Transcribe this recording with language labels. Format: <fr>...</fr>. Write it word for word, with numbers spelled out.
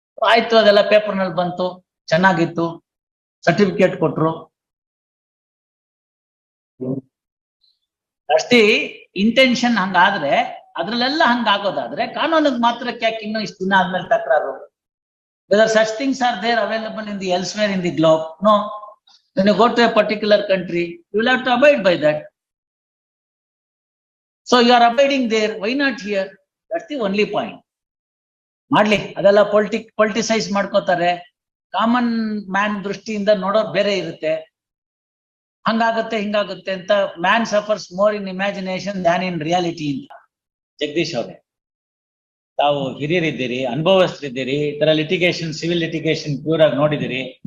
<kn>ಆಯ್ತು, ಅದೆಲ್ಲ ಪೇಪರ್ನಲ್ಲಿ ಬಂತು, ಚೆನ್ನಾಗಿತ್ತು, ಸರ್ಟಿಫಿಕೇಟ್ ಕೊಟ್ರು. ಅಷ್ಟೇ ಇಂಟೆನ್ಷನ್ ಹಂಗಾದ್ರೆ, ಅದ್ರಲ್ಲೆಲ್ಲ ಹಂಗಾಗೋದಾದ್ರೆ ಕಾನೂನಿಗೆ ಮಾತ್ರಕ್ಕೆ ಯಾಕೆ ಇನ್ನೂ ಇಷ್ಟು ದಿನ ಆದ್ಮೇಲೆ ತಕರಾರು?</kn> <en>Whether such things are there available in the elsewhere in the globe? No. When you go to a particular country, you will have to abide by that. So you are abiding there. Why not here? That's the only point.</en> <kn>Madli, adella politic politicize ಮಾಡ್ಕೋತಾರೆ. Common man ದೃಷ್ಟಿಯಿಂದ ನೋಡೋರು ಬೇರೆ ಇರುತ್ತೆ. ಹಂಗಾಗುತ್ತೆ ಹಿಂಗಾಗುತ್ತೆ ಅಂತ</kn> <en>man suffers more in imagination than in reality</en> <kn>ಅಂತ. ಜಗದೀಶ್ ಅವರೇ, ತಾವು ಹಿರಿಯರಿದ್ದೀರಿ, ಅನುಭವಸ್ಥರಿದ್ದೀರಿ, ಈ ತರ ಲಿಟಿಗೇಷನ್, ಸಿವಿಲ್ ಲಿಟಿಗೇಷನ್ ಪ್ಯೂರ್ ಆಗಿ ನೋಡಿದಿರಿ.</kn>